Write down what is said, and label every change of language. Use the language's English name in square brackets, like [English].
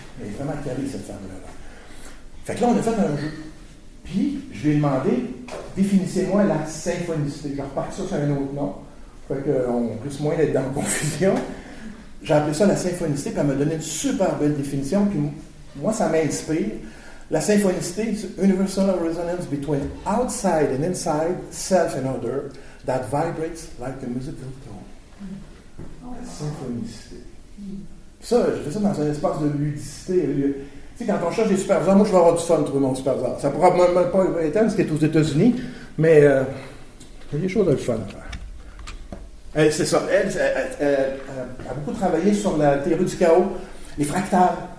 [French] Elle est vraiment calée, cette femme-là. Fait que là, on a fait un jeu. Puis, je lui ai demandé, définissez-moi la symphonicité. Je repars ça sur un autre nom. Fait qu'on risque moins d'être dans la confusion. J'ai appelé ça la symphonicité, puis elle m'a donné une super belle définition. Puis moi, ça m'inspire. [English] La symphonicité, universal resonance between outside and inside, self and other, that vibrates like a musical tone. [French] La symphonicité. Ça, je fais ça dans un espace de ludicité. Tu sais, quand on cherche des superviseurs, moi je vais avoir du fun de trouver mon superviseur. Ça pourra même pas être parce qu'il est aux États-Unis, mais il y a des choses de fun à faire. C'est ça. Elle a beaucoup travaillé sur la théorie du chaos, les fractales.